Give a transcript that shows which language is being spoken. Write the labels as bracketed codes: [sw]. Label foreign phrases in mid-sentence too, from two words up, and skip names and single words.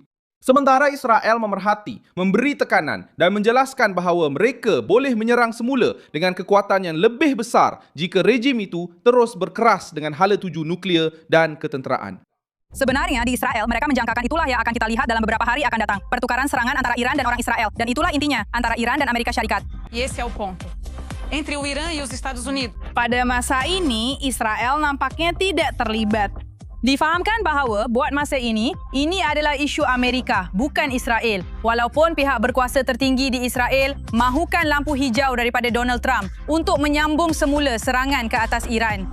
[ms] Sementara Israel memerhati, memberi tekanan, dan menjelaskan bahawa mereka boleh menyerang semula dengan kekuatan yang lebih besar jika rejim itu terus berkeras dengan hala tuju nuklear dan ketenteraan. Sebenarnya di Israel, mereka menjangkakan itulah yang akan kita lihat dalam beberapa hari akan datang. Pertukaran serangan antara Iran dan orang Israel. Dan itulah intinya, antara Iran dan Amerika Syarikat. [pt] E esse é o ponto. Entre o Irã e os Estados Unidos. [ms] Pada masa ini, Israel nampaknya tidak terlibat. Difahamkan bahawa buat masa ini adalah isu Amerika, bukan Israel. Walaupun pihak berkuasa tertinggi di Israel mahukan lampu hijau daripada Donald Trump untuk menyambung semula serangan ke atas Iran.